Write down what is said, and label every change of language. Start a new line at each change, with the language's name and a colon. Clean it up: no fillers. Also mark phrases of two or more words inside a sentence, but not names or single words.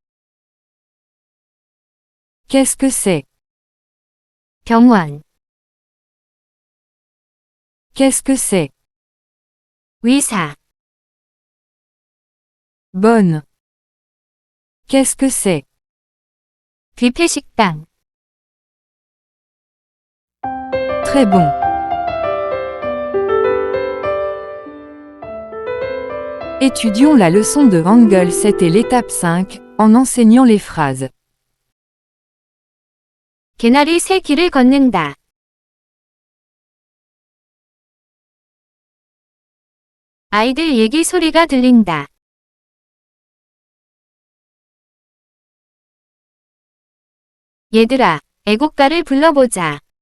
French: Qu'est-ce que c'est?
Korean: 병원,
French: Qu'est-ce que c'est?
Korean: 의사,
French: Bonne. Qu'est-ce que c'est?
Korean: 뷔페 식당,
French: Très bon. Étudions la leçon de Hangul 7 et l'étape 5, en enseignant les phrases.
Korean: 개나리 새 길을 걷는다. 아이들 얘기 소리가 들린다. 얘들아, 애국가를 불러보자.